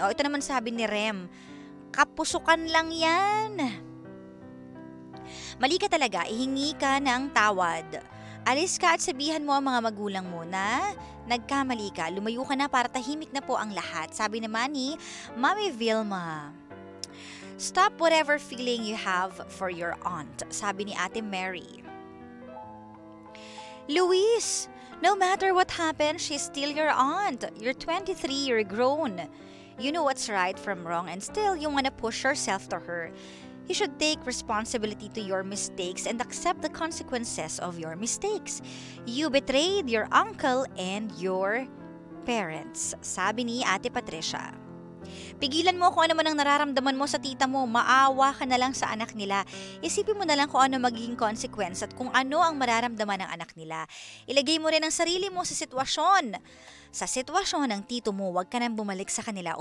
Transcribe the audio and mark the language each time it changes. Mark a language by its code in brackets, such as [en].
[tl] O ito naman sabi ni Rem, kapusukan lang yan. Mali ka talaga, ihingi ka ng tawad. Alis ka at sabihan mo ang mga magulang mo na nagkamali ka. Lumayo ka na para tahimik na po ang lahat. Sabi naman ni Mami Vilma. [en] Stop whatever feeling you have for your aunt. [tl] Sabi ni Ate Mary. [en] Luis, no matter what happened, she's still your aunt. You're 23, you're grown. You know what's right from wrong and still you wanna push yourself to her. You should take responsibility to your mistakes and accept the consequences of your mistakes. You betrayed your uncle and your parents. [tl] Sabi ni Ate Patricia. Pigilan mo kung ano man ang nararamdaman mo sa tita mo. Maawa ka na lang sa anak nila. Isipin mo na lang kung ano magiging consequence at kung ano ang mararamdaman ng anak nila. Ilagay mo rin ang sarili mo sa sitwasyon. Sa sitwasyon ng tito mo, huwag ka nang bumalik sa kanila.